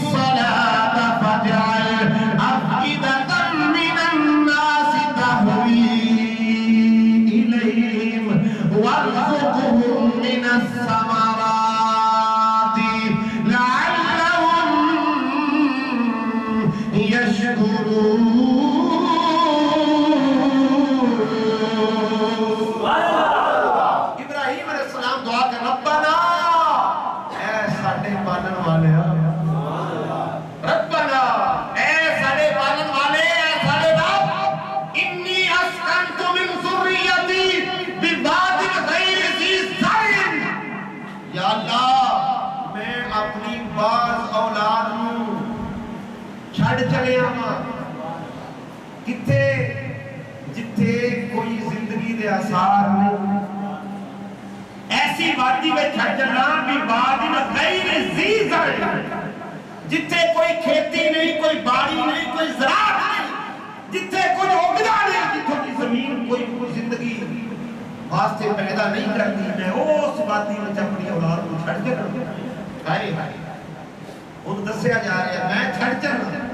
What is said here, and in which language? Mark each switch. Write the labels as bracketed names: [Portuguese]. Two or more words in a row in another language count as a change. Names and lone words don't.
[Arabic] الصلاة فاجعل أفئدة من الناس تهوي إليهم وارزقهم من الثمرات لعلهم يشكرون. [Punjabi] ابراہیم علیہ السلام دعا کر ربنا اے ساڈے پالن والے ربنا اے ساڈے پالن والے اے ساڈے رب [Arabic] انی اسکنت من ذریتی بواد غیر ذی زرع [Punjabi] یا اللہ میں اپنی بعض اولاد نوں چھڑ چلیا ہاں کتے جتھے کوئی زندگی دے آثار نہیں ایسی وادی میں چھڑ چلنا بھی وادی [Arabic] غیر ذی زرع [Punjabi] جتھے کوئی کھیتی نہیں کوئی باڑی نہیں کوئی زراعت نہیں جتھے کوئی اگدا نہیں جتھے کی زمین کوئی زندگی واسطے پیدا نہیں کرتی میں اس وادی میں اپنی اولاد کو چھڑ چلنا ہائے ہائے ان دسیا جا رہا ہے میں چھڑ چلنا